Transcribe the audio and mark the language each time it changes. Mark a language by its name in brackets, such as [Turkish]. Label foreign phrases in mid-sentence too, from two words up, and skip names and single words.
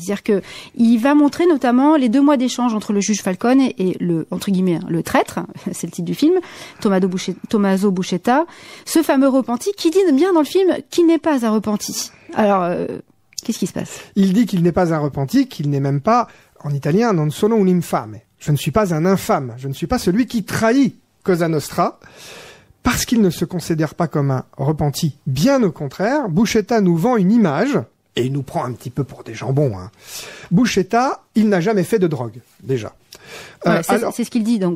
[French] C'est-à-dire que il va montrer notamment les 2 mois d'échange entre le juge Falcone et le, entre guillemets, le traître, c'est le titre du film, Tommaso Buscetta, ce fameux repenti qui dit bien dans le film qu'il n'est pas un repenti. Alors, qu'est-ce qui se passe? Il dit qu'il n'est pas un repenti, qu'il n'est même pas, en italien, [Italian] non sono un infame. [French] Je ne suis pas un infâme. Je ne suis pas celui qui trahit Cosa Nostra, parce qu'il ne se considère pas comme un repenti. Bien au contraire, Buscetta nous vend une image, et il nous prend un petit peu pour des jambons. Buscetta, il n'a jamais fait de drogue, déjà. Ouais, c'est ce qu'il dit, donc.